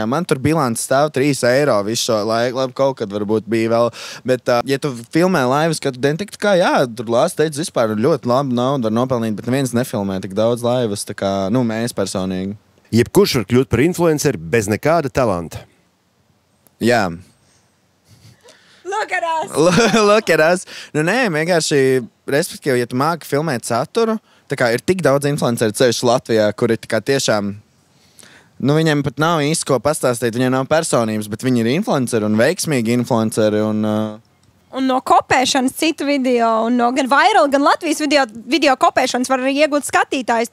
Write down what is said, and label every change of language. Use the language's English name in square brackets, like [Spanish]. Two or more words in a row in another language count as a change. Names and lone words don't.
[Latvian] Man tur bilants stāv 3 eiro visu šo laiku. Labi, kaut kad varbūt bija vēl. Bet, ja tu filmē laivas katru dienu, TikTokā, jā, tur Lāsts teica, vispār ļoti labu naudu var nopelnīt, bet neviens nefilmē tik daudz laivas, tā kā, mēs personīgi. Jebkurš var kļūt par influenceri bez nekāda talanta. Jā. [English] Look at us. [Latvian] Nē, vienkārši, respektīvi, ja tu māki filmēt saturu, tā kā ir tik daudz influenceri ceļš Latvijā, kuri tā kā tiešām, viņiem pat nav īsti ko pastāstīt, viņiem nav personības, bet viņi ir influenceri un veiksmīgi influenceri Un no kopēšanas citu video, un no gan viral, gan Latvijas video kopēšanas var arī iegūt skatītājus.